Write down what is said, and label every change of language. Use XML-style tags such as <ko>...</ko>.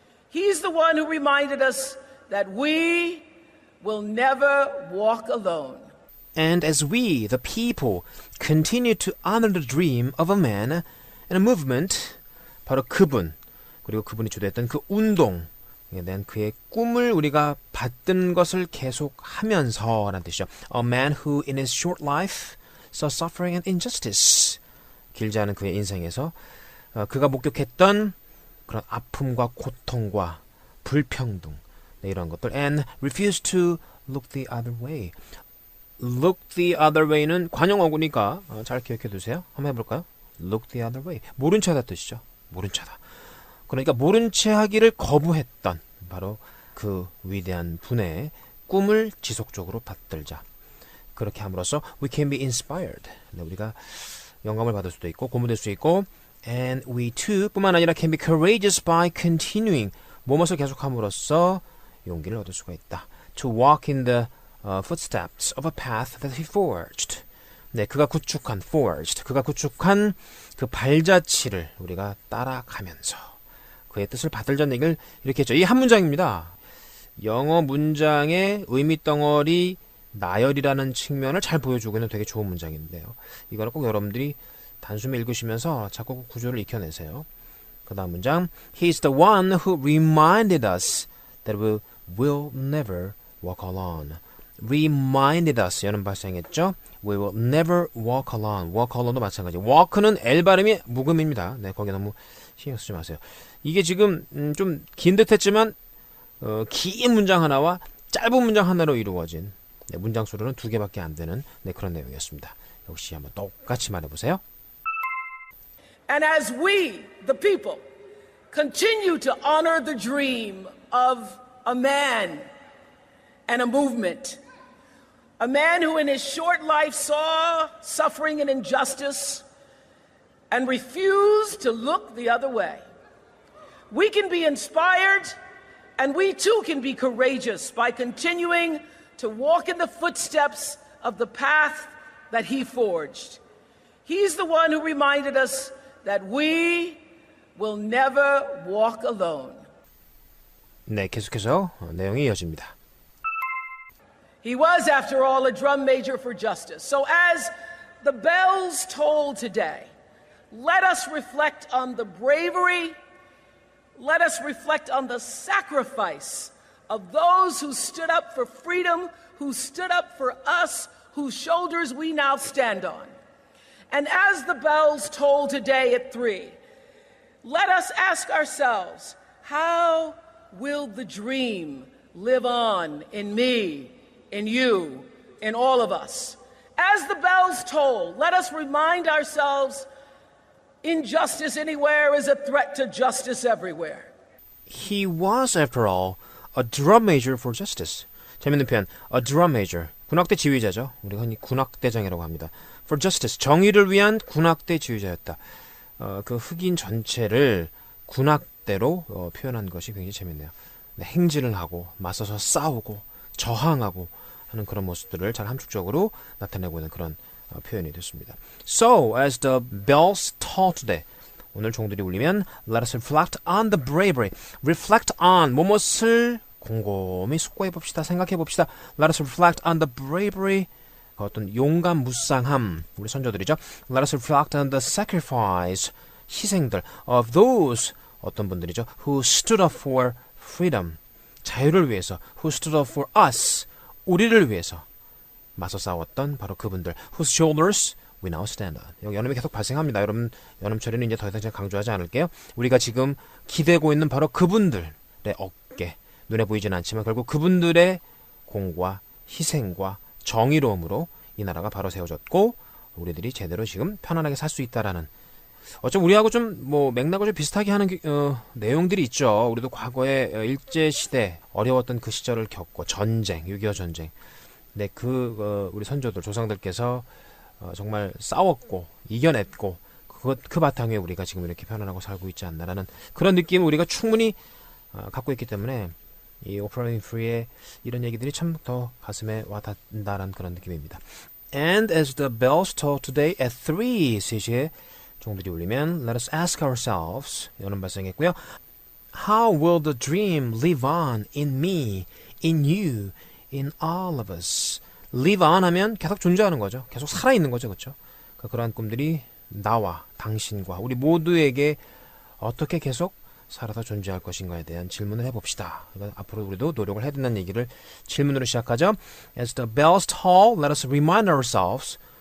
<en>He's the one who reminded us that we will never walk alone. And as we, the people, continue to honor the dream of a man and a movement,</en> <ko>바로 그분, 그리고 그분이 주도했던 그 운동에 대한 그의 꿈을 우리가 받든 것을 계속하면서 라는 뜻이죠.</ko> <en>A man who in his short life saw suffering and injustice.</en> <ko>길지 않은 그의 인생에서 그가 목격했던 그런 아픔과 고통과 불평등, 네, 이런 것들.</ko> <en>And refused to look the other way.</en> <ko>Look the other way는 관용어구니까 잘 기억해 두세요. 한번 해볼까요?</ko> <en>Look the other way.</en> <ko>모른 체하다 뜻이죠. 모른 체하다. 그러니까 모른 채 하기를 거부했던 바로 그 위대한 분의 꿈을 지속적으로 받들자. 그렇게 함으로써</ko> <en>we can be inspired.</en> <ko>네, 우리가 영감을 받을 수도 있고 고문될 수 있고</ko> <en>and we too</en> <ko>뿐만 아니라</ko> <en>can be courageous by continuing.</en> <ko>무엇을 계속함으로써 용기를 얻을 수가 있다.</ko> <en>To walk in the footsteps of a path that he forged.</en> <ko>네, 그가 구축한 forged. 그가 구축한 그 발자취를 우리가 따라가면서 그의 뜻을 받들자는 얘기를 이렇게 했죠. 이 한 문장입니다. 영어 문장의 의미 덩어리 나열이라는 측면을 잘 보여주고 있는 되게 좋은 문장인데요. 이거는 꼭 여러분들이 단숨에 읽으시면서 자꾸 구조를 익혀내세요. 그 다음 문장</ko> <en>He is the one who reminded us that we will never walk alone.</en> <ko>Reminded us 이라는 발생했죠.</ko> <en>We will never walk alone.</en> <ko>Walk alone도 마찬가지. walk는 L 발음이 묵음입니다. 네, 거기 너무 신경 쓰지 마세요. 이게 지금 좀 긴 듯 했지만 긴 문장 하나와 짧은 문장 하나로 이루어진 네, 문장 수로는 2개밖에 안 되는 네, 그런 내용이었습니다. 역시 한번 똑같이 말해보세요.</ko> <en>And as we, the people, continue to honor the dream of a man and a movement, a man who in his short life saw suffering and injustice and refused to look the other way, we can be inspired and we too can be courageous by continuing to walk in the footsteps of the path that he forged. He's the one who reminded us that we will never walk alone.</en> <ko>네, 계속해서 내용이 이어집니다.</ko> <en>He was, after all, a drum major for justice. So as the bells toll today, let us reflect on the bravery, let us reflect on the sacrifice of those who stood up for freedom, who stood up for us, whose shoulders we now stand on. And as the bells toll today at 3, let us ask ourselves, how will the dream live on in me, in you, in all of us? As the bells toll, let us remind ourselves injustice anywhere is a threat to justice everywhere. He was, after all, a drum major for justice.</en> <ko>재밌는 표현, a drum major. 군악대 지휘자죠. 우리가 흔히 군악대장이라고 합니다.</ko> <en>For justice,</en> <ko>정의를 위한 군악대 지휘자였다. 그 흑인 전체를 군악대로 표현한 것이 굉장히 재밌네요. 네, 행진을 하고 맞서서 싸우고 저항하고 하는 그런 모습들을 잘 함축적으로 나타내고 있는 그런 표현이 됐습니다.</ko> <en>So, as the bells toll today,</en> <ko>오늘 종들이 울리면</ko> <en>let us reflect on the bravery.</en> <ko>reflect on, 무엇을 곰곰이 숙고해봅시다. 생각해봅시다.</ko> <en>let us reflect on the bravery,</en> <ko>어떤 용감 무쌍함, 우리 선조들이죠.</ko> <en>let us reflect on the sacrifice,</en> <ko>희생들</ko> <en>of those,</en> <ko>어떤 분들이죠.</ko> <en>who stood up for freedom,</en> <ko>자유를 위해서.</ko> <en>who stood up for us,</en> <ko>우리를 위해서 맞서 싸웠던 바로 그분들.</ko> <en>whose shoulders we now stand on.</en> <ko>여기 연음이 계속 발생합니다. 여러분, 연음처리는 이제 더 이상 제가 강조하지 않을게요. 우리가 지금 기대고 있는 바로 그분들의 어깨, 눈에 보이지는 않지만 결국 그분들의 공과 희생과 정의로움으로 이 나라가 바로 세워졌고 우리들이 제대로 지금 편안하게 살 수 있다라는, 어쩜 우리하고 좀 맥락을 좀 비슷하게 하는 내용들이 있죠. 우리도 과거에 일제시대 어려웠던 그 시절을 겪고 전쟁, 6.25 전쟁. 네, 우리 선조들, 조상들께서 정말 싸웠고 이겨냈고 그 바탕에 우리가 지금 이렇게 편안하고 살고 있지 않나라는 그런 느낌을 우리가 충분히 갖고 있기 때문에 이 오프라 윈프리의 이런 얘기들이 참 더 가슴에 와닿는다는 그런 느낌입니다.</ko> <en>And as the bells toll today at 3,</en> <ko>3시에 종들이 울리면</ko> <en>let us ask ourselves,</en> <ko>이런 발생했고요.</ko> <en>How will the dream live on in me, in you, in all of us?</en> <ko>live on 하면 계속 존재하는 거죠. 계속 살아있는 거죠. 그렇죠? 그러한 꿈들이 나와 당신과 우리 모두에게 어떻게 계속 살아서 존재할 것인가에 대한 질문을 해봅시다. 앞으로 우리도 노력을 해야 된다는 얘기를 질문으로 시작하죠.</ko> <en>As the bells toll, let us remind ourselves.</en>